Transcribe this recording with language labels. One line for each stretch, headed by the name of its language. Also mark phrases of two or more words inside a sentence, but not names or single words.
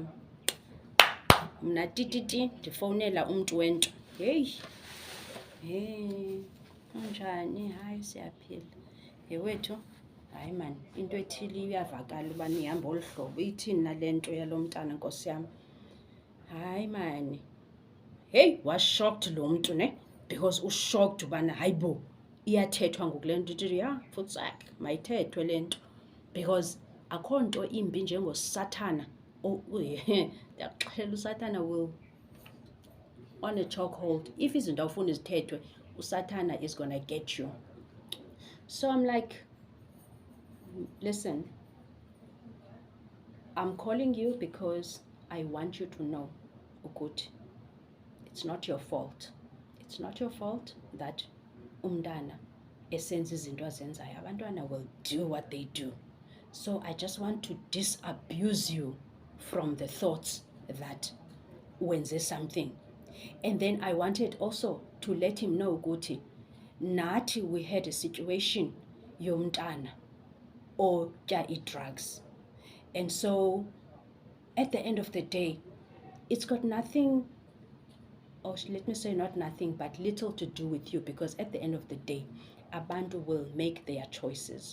Xhosa: Mna tititi ndifowunela umntu wento. Hey, unjani? Hayi siyaphila. Wethu, hayi man, into ethile iyavakala uba nihamba olu hlobo. Ithini nale nto yalo mntana Nkosi yami? Hayi man. Hey,
English: was shocked
Xhosa: lo mntu ne? Because ushocked ubana hayibo iyathethwa ngoku le nto. Ithi futsak mayithethwe le nto, because akho nto imbi njengosathana. Ndiyakuxelela usathana
English: will on a chokehold. If
Xhosa: izinto awufuni zithethwe,
English: usathana is gonna get you. So I'm like, listen, I'm calling you because I want you to know, ukuthi, it's not your fault. It's not your fault that
Xhosa: umntana esenza izinto azenzayo.
English: Abantwana will do what they do. So I just want to disabuse you from the thoughts that wenze something. And then I wanted also to let him know,
Xhosa: ukuthi, nathi
English: we had a situation
Xhosa: yomntana otya
English: drugs. And so at the end of the day, it's got nothing, or let me say not nothing, but little to do with you, because at the end of the day, abantu will make their choices.